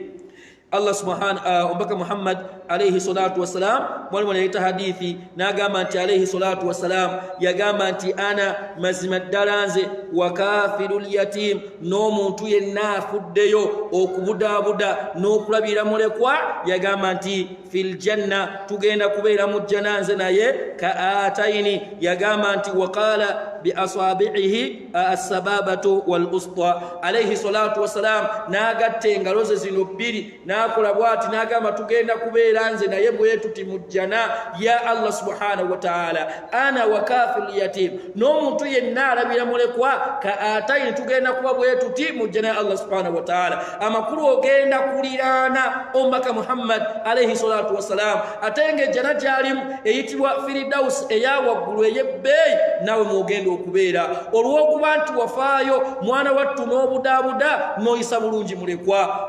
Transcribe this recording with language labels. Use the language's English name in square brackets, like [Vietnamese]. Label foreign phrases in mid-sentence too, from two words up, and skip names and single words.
[Ganda] Allah subhanahu ombaka Muhammad [Arabic] عليه الصلاة والسلام [Ganda] mwalimu anaita hadithi n'agamba nti [Arabic] عليه الصلاة والسلام [Ganda] yagamba nti ana mazima ddala nze [Arabic] وكافل اليتيم, [Ganda] n'omuntu yenna afuddeyo okubudaabuda n'okulabira mulekwa, yagamba nti [Arabic] في الجنة, [Ganda] tugenda kubeera mu jjana nze naye [Arabic] كهاتين, [Ganda] yagamba nti [Arabic] وقال بإصبعيه السبابة والوسطى. عليه الصلاة والسلام [Ganda] n'agatta engalo ze zino bbiri n'akola bw'ati n'agamba tugenda kubeera nze naye bwe tuti mu jjana ya Allah [Arabic] سبحانه وتعالى, أنا وكافل اليتيم, [Ganda] n'omuntu yenna alabira mulekwa [Arabic] كهاتين, [Ganda] tugenda kuba bwe tuti mu jjana ya Allah [Arabic] سبحانه وتعالى. [Ganda] Amakulu ogenda kuliraana ombaka Muhammad [Arabic] عليه الصلاة والسلام. [Ganda] Ate ng'ejjana gy'alimu eyitibwa Firdaus eya waggulu ebbeeyi naawe mwogenda okubeera olw'okuba nti wafaayo mwana wattu n'obudaabuda n'oyisa bulungi mulekwa.